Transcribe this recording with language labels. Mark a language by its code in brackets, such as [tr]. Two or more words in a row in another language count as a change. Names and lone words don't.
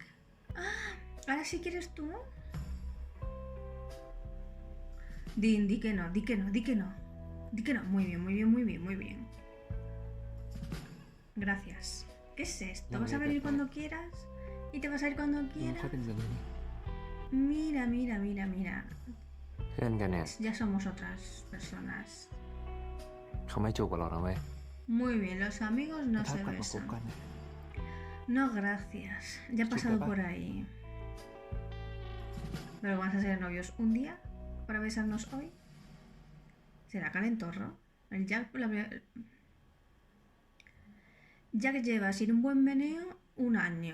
[es] Ah, ¿ahora sí quieres tú? Dean, di que no. Di que no. Muy bien. Gracias. ¿Qué es esto? ¿Vas a venir cuando quieras? ¿Y te vas a ir cuando [th] ไม่ค่อย [es] quieras? [th] เป็นแบบนี้ [es] Mira. [th] เพื่อนกันเนี่ย [es] Ya somos otras personas. [th] เขาไม่จูบกับเรานะเว้ย [es] Muy bien, los amigos no [th] ถ้า [es] se [th] กลับมาคบ [es] besan. [th] กัน [es] No, gracias. Ya he pasado por ahí. ¿Pero vamos a ser novios un día para besarnos hoy? ¿Será calentorro? El Jack... Jack lleva sin un buen meneo un año.